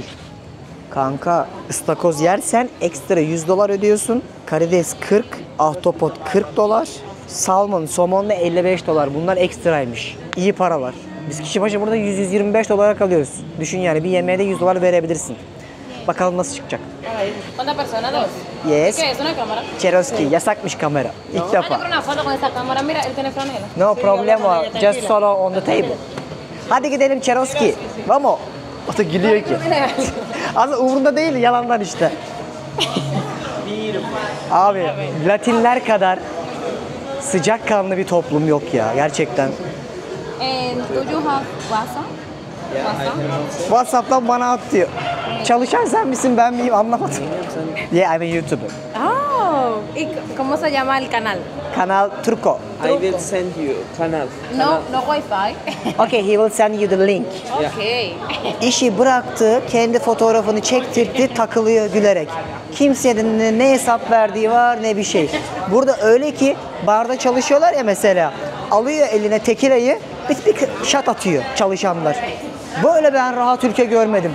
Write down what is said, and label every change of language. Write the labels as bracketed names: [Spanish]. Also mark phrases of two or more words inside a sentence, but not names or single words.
[Turkish] Kanka ıstakoz yersen ekstra $100 ödüyorsun. Karides 40, ahtapot $40. Salmon, somon da $55. Bunlar ekstraymış. İyi paralar. Biz kişi başı burada $125 kalıyoruz. Düşün yani bir yemeğe de $100 verebilirsin. Bakalım nasıl çıkacak. [Spanish] ¿Cuántas personas? Dos. [English] Yes. [Spanish] ¿Qué es una cámara? [Turkish] Çeroski yasakmış kamera. İlk [Spanish] Ah, yo [Turkish] defa. [Spanish] quiero una foto con esa cámara. Mira, el teléfono es. [English] No problem [Turkish] var. [English] Just solo on the table. [Turkish] Hadi gidelim Çeroski. Vamos. O da gülüyor ki. Aslında umurunda değil, yalandan işte. Abi Latinler kadar sıcakkanlı bir toplum yok ya gerçekten. [English] Do you have WhatsApp? [Turkish] WhatsApp'tan bana at diyor. Çalışan sen misin ben miyim anlamadım. [English] Yeah, I'm a YouTuber. [Spanish] Oh, ¿y cómo se llama el canal? [Turkish] Kanal Turko. [English] I will send you kanal. No Wi-Fi. Okay, he will send you the link. Okay. [Turkish] İşi bıraktı, kendi fotoğrafını çektirdi, takılıyor gülerek. Kimsenin ne hesap verdiği var ne bir şey. Burada öyle ki barda çalışıyorlar ya mesela. Alıyor eline tekirayı, bir şat atıyor çalışanlar. Böyle ben rahat ülke görmedim.